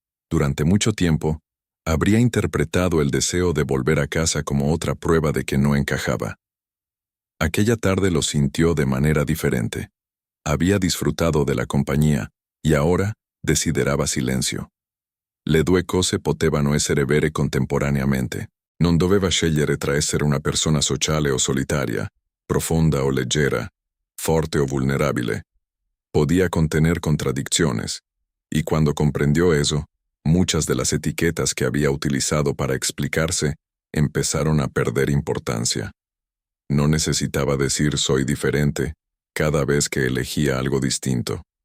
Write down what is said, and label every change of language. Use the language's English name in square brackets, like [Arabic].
[Spanish] Durante mucho tiempo, habría interpretado el deseo de volver a casa como otra prueba de que no encajaba. Aquella tarde lo sintió de manera diferente. Había disfrutado de la compañía y ahora [Italian] desiderava [Spanish] silencio. [Italian] Le due cose potevano essere vere contemporaneamente. Non doveva scegliere tra essere una persona sociale o solitaria, profonda o leggera, forte o vulnerabile. [Spanish] Podía contener contradicciones, y cuando comprendió eso, muchas de las etiquetas que había utilizado para explicarse empezaron a perder importancia. No necesitaba decir soy diferente cada vez que elegía algo distinto.